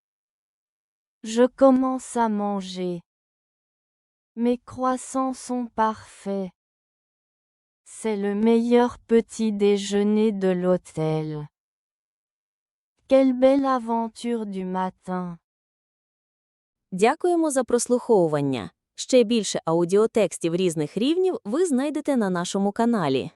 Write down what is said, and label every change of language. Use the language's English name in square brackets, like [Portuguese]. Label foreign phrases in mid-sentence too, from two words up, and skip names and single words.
[French] Je commence à manger. Mes croissants sont parfaits. C'est le meilleur petit déjeuner de l'hôtel. Quelle belle aventure du matin. [Ukrainian] Дякуємо за прослуховування. Ще більше аудіотекстів різних рівнів ви знайдете на нашому каналі.